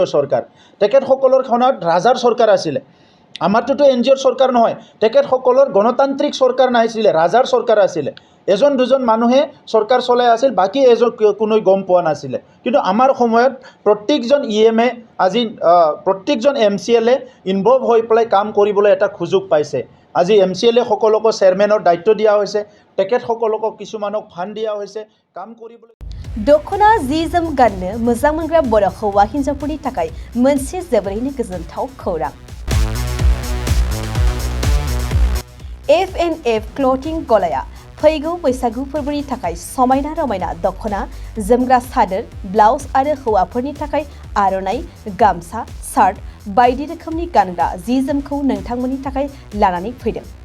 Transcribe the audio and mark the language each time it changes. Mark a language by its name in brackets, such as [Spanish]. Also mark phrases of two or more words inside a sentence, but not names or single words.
[Assamese] চৰকাৰ তেখেতসকলৰ খনত ৰাজাৰ চৰকাৰ আছিলে আমাৰটোতো NGO চৰকাৰ নহয় তেখেতসকলৰ গণতান্ত্ৰিক চৰকাৰ নাছিলে ৰাজাৰ চৰকাৰ আছিলে এজন দুজন মানুহে চৰকাৰ চলাই আছিল বাকি এজন কোনো গম পোৱা নাছিলে কিন্তু আমাৰ সময়ত প্ৰত্যেকজন EMA আজি প্ৰত্যেকজন MCLA ইনভলভ হৈ পেলাই কাম কৰিবলৈ এটা সুযোগ পাইছে আজি MCLA সকলকো চেয়াৰমেনৰ দায়িত্ব দিয়া হৈছে তেখেতসকলক কিছুমানক ফান্ড দিয়া হৈছে কাম কৰিবলৈ [Bodo] दखना जि जोम गाननो मोजां मोनग्रा बर' हौवा हिन्जावफोरनि थाखाय मोनसे जोबोरैनो गोजोनथाव खौरां FNF क्लथिं गलाया फैगौ बैसागु फोरबोनि थाखाय समायना रमायना दखना जोमग्रा सादोर ब्लाउज आरो हौवाफोरनि थाखाय आर'नाइ गामसा शार्ट बायदि रोखोमनि गानग्रा जि जोमखौ नोंथांमोननि थाखाय लानानै फैदों